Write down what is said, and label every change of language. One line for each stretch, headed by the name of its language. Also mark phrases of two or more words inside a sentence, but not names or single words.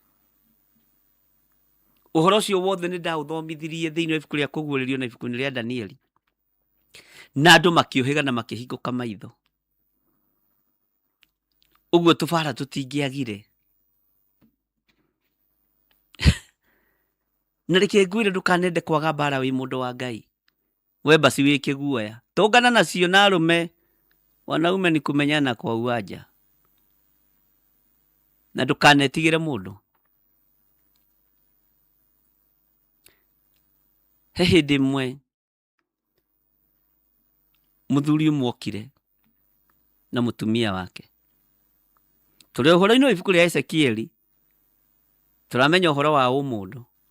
Kikuyu: ũhoro ũcio wothe nĩ ndaũthomithirie thĩinĩ wa ibuku rĩa kũguũrĩrio na ibuku-inĩ rĩa Danieli na andũ makĩũhĩga na makĩhingũka maitho ũguo tũbara tũtingĩagire na reke ngwĩre ndũkanende kwaga mbara wĩ mũndũ wa Ngai we basi wĩ kĩguoya tũngana nacio na arũme
Swahili: wanaume ni kumenyana kwa uwanja
Kikuyu: na ndũkanetigĩre mũndũ he hĩndĩ ĩmwe mũthuri ũmwe okire na mũtumia wake tũrĩ ũhoro-inĩ wa ibuku rĩa Ezekieli tũramenya ũhoro wa mũndũ